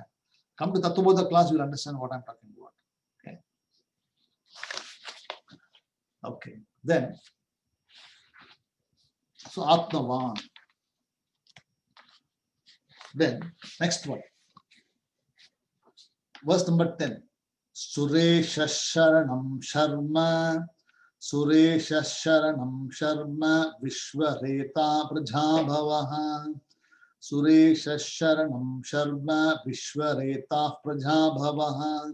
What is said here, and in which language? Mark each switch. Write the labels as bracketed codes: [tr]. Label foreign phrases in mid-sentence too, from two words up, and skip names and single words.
[en] Come to Tattvabodha class, you will understand what I'm talking about. Okay. Okay. Then, so Atmavan. Then, next one. Verse number 10. [sa] Suresha Sharanam Sharma. Suresha Sharanam Sharma Vishwareta Prajabhavaha. Suresha Sharanam Sharma Vishwareta Prajabhavaha.